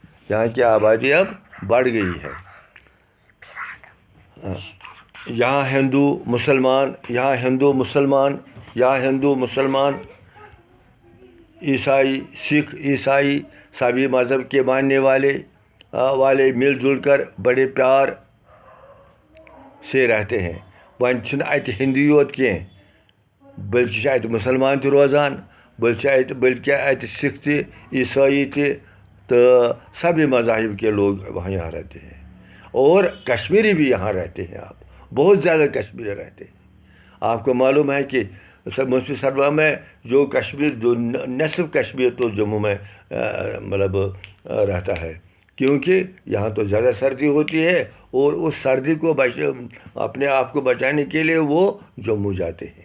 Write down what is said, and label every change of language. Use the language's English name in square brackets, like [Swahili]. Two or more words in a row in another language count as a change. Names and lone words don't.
[Urdu] یہاں ہندو مسلمان, عیسائی, سکھ, عیسائی سبھی مذہب کے ماننے والے مل جل کر بڑے پیار سے رہتے ہیں. [Kashmiri] وۄنۍ چھِنہٕ اَتہِ ہِندی یوت کینٛہہ, بلکہِ چھِ اَتہِ مُسلمان تہِ روزان, بلکہ اَتہِ سکھ تہِ, عیسائی تہِ, [Urdu] تو سبھی مذاہب کے لوگ وہاں یہاں رہتے ہیں. اور کشمیری بھی یہاں رہتے ہیں. آپ بہت زیادہ کشمیری رہتے ہیں. آپ کو معلوم ہے کہ مصر سربا میں جو نصف کشمیر تو جموں میں رہتا ہے, کیونکہ یہاں تو زیادہ سردی ہوتی ہے, اور اس سردی کو اپنے آپ کو بچانے کے لیے وہ جموں جاتے ہیں.